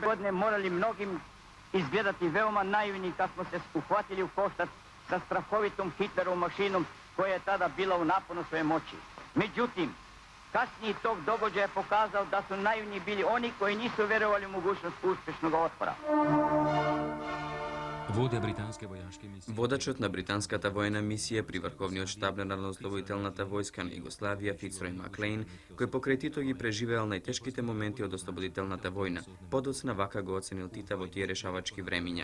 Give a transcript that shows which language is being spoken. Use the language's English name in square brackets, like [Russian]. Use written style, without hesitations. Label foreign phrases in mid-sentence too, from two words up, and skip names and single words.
[Serbian] godine morali mnogim izgledati veoma naivni kad smo se uhvatili u koštac sa strahovitom Hitlerovom mašinom koja je tada bila u naponu svoje moći. Međutim, kasniji tog događaja je pokazao da su naivni bili oni koji nisu verovali u mogućnost uspešnog otpora. [Macedonian] Водачот на британската војна мисија при Врховниот штаб на Народно-ослободителната војска на Југославија Фицрој Маклейн, кој покрај Тито ги преживеал најтешките моменти од ослободителната војна, подоцна вака го оценил Тита во тие решавачки времиња.